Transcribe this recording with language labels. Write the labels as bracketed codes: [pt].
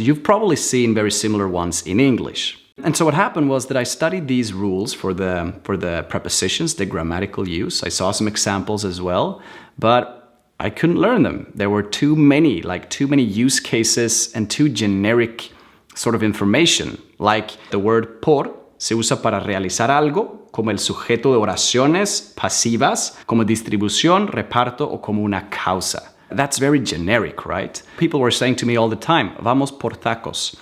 [en] You've probably seen very similar ones in English. And so what happened was that I studied these rules for the prepositions, the grammatical use. I saw some examples as well, but I couldn't learn them. There were too many use cases and too generic sort of information. Like the word [es] por se usa para realizar algo, como el sujeto de oraciones pasivas, como distribución, reparto o como una causa. [en] That's very generic, right? People were saying to me all the time, [es] vamos por tacos.